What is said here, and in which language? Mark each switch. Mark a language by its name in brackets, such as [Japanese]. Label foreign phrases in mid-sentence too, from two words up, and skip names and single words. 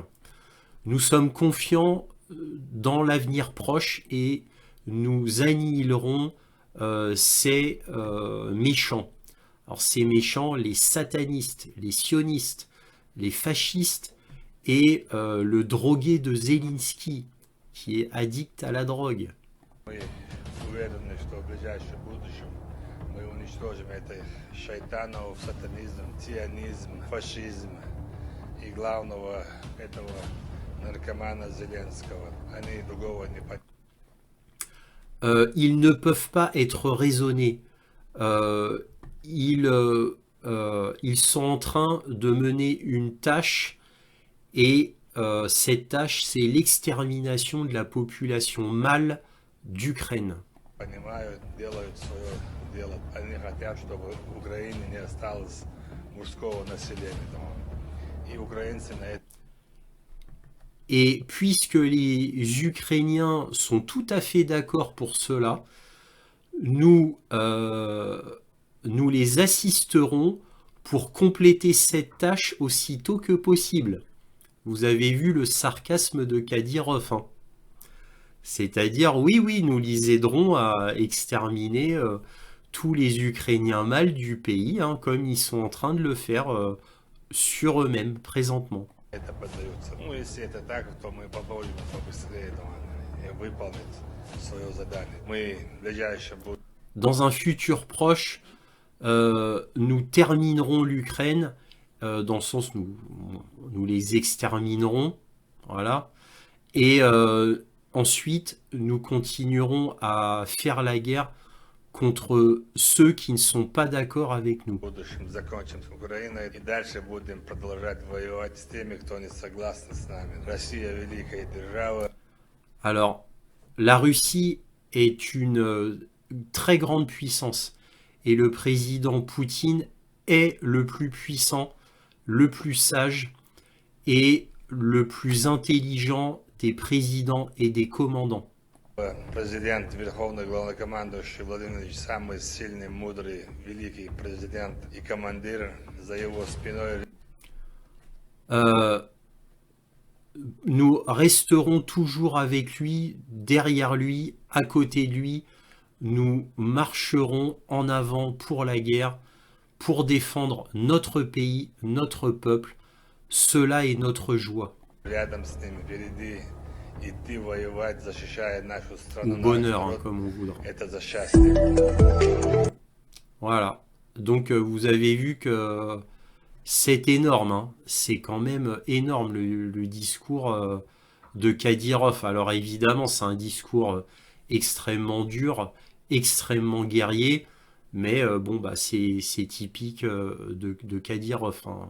[French] Nous sommes confiants dans l'avenir proche et nous annihilerons ces méchants. Alors ces méchants, les satanistes, les sionistes, les fascistes et le drogué de Zelensky qui est addict à la drogue. [Russian] Мы уверены, что в ближайшем будущем мы уничтожим это шайтанов, сатанизм, ционизм, фашизм и главного этого наркомана Зеленского. Они другого не понимают. [French] Ils ne peuvent pas être raisonnés. Ils sont en train de mener une tâche et cette tâche, c'est l'extermination de la population mâle d'Ukraine. [Russian] Понимают, делают свое дело. Они хотят, чтобы в Украине не осталось мужского населения. И украинцы на это. [French] Et puisque les Ukrainiens sont tout à fait d'accord pour cela, nous les assisterons pour compléter cette tâche aussitôt que possible. Vous avez vu le sarcasme de Kadyrov, hein. C'est-à-dire, oui, nous les aiderons à exterminer tous les Ukrainiens mâles du pays, hein, comme ils sont en train de le faire sur eux-mêmes présentement. [Russian] Это поддается. Ну, если это так, то мы попробуем побыстрее выполнить свое задание. Мы в ближайшем будущем. [French] Dans un futur proche, nous terminerons l'Ukraine, dans le sens où nous les exterminerons, voilà, et ensuite nous continuerons à faire la guerre contre ceux qui ne sont pas d'accord avec nous. [Russian] В будущем закончим с Украиной и дальше будем продолжать воевать с теми, кто не согласен с нами. Россия великая держава. [French] Alors, la Russie est une très grande puissance et le président Poutine est le plus puissant, le plus sage et le plus intelligent des présidents et des commandants. [Russian] Президент, верховный главнокомандующий Владимир Ильич, самый сильный, мудрый, великий президент и командир, за его спиной. [French] Nous resterons toujours avec lui, derrière lui, à côté de lui. Nous marcherons en avant pour la guerre, pour défendre notre pays, notre peuple. Cela est notre joie. [Russian] Рядом с ним, впереди, идти воевать, защищая нашу страну. [French] Ou bonheur, hein, comme on voudra. [Russian] Это за счастье. [French] Voilà. Donc vous avez vu que c'est énorme, hein. C'est quand même énorme le discours de Kadyrov. Alors évidemment, c'est un discours extrêmement dur, extrêmement guerrier, mais bon, bah, c'est typique de Kadyrov, hein.